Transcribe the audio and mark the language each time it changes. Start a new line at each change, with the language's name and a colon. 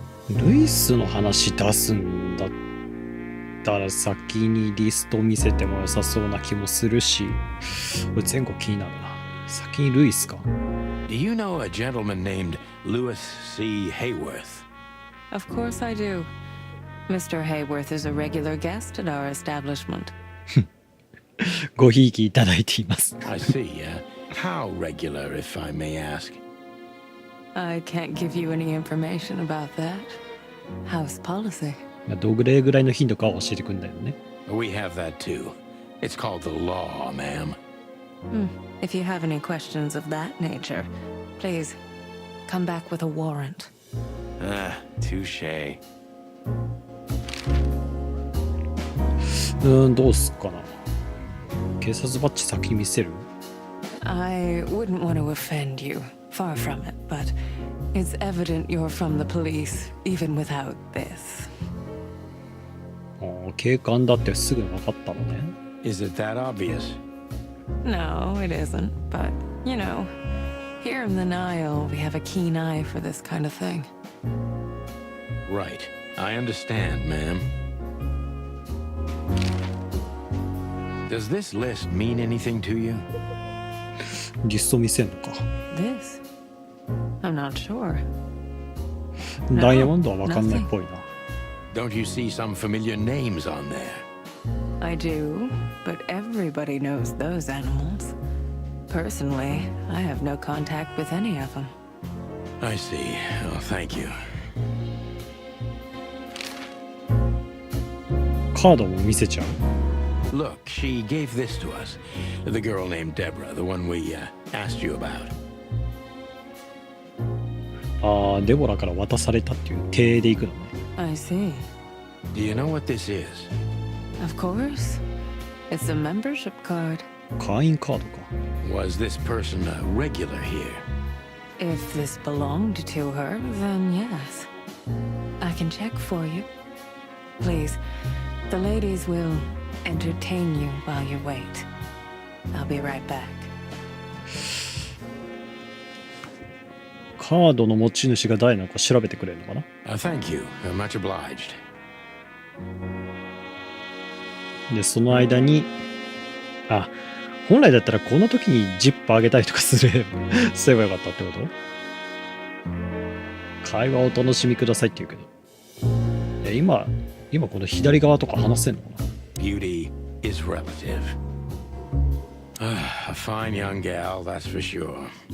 Japanese: ルイスの話出すんだったら先にリスト見せても良さそうな気もするし、これ前後気になるな。先にルイスか。
English: Do you know a gentleman named Louis C. Hayworth? Of course I do. Mr. Hayworth is a regular guest at our establishment.
Japanese: ごひいきいただいています。
English: I see. How regular, if I may ask? I can't give you any information about that. House policy.
Japanese: どれぐらいの頻度かは教えてくんだよね。
English: We have that too. It's called the law, ma'am. If you have any questions of that nature, please come back with a warrant. Touche.
Japanese: どうすっかな。警察バッジ先に見せる？
English: I wouldn't want to offend you, far from it, but it's evident you're from the police, even without this.
Japanese: 警官だってすぐ分かったのね。
English: Is it that obvious? No, it isn't, but, you know, here in the Nile, we have a keen eye for this kind of thing. Right. I understand, ma'am. Does this list mean anything to you?
Japanese: リスト見せんのか。
English: This? I'm not sure.
Japanese: ダイヤモンドは分かんないっぽいな。
English: Don't you see some familiar names on there? I do, but everybody knows those animals. Personally, I have no contact with any of them. I see. Oh, thank you.
Japanese: カードも見せちゃう。
English: Look, she gave this to us. The girl named Deborah, the one we asked you about.
Japanese: デボラから渡されたっていう体で行くのね。
English: I see. Do you know what this is? Of course. It's a membership card.
Japanese: 会員カードか。
English: Was this person a regular here? If this belonged to her, then yes. I can check for you. Please, the ladies will entertain you while you wait. I'll be right back.
Japanese: カードの持ち主が誰なのか調べてくれるのかな。
English: Thank you. Much obliged.
Japanese: で、その間に、本来だったらこの時にジップ上げたりとかすればよかったってこと？会話をお楽しみくださいって言うけど。いや、今この左側とか話せんのかな？
English: Beauty is relative. A fine young gal, that's for sure.